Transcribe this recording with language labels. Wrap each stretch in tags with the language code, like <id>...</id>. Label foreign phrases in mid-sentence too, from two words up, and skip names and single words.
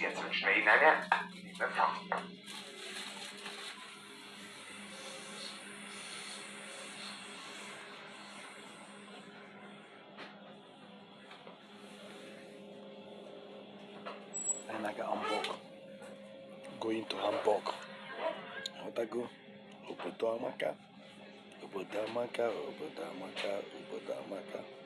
<de>Jetzt wünschen wir Ihnen eine angenehme Fahrt. Hamburg.</de> <en>Going to Hamburg. Otago. Obodamaka. Obodamaka. Obodamaka. Obodamaka.</en>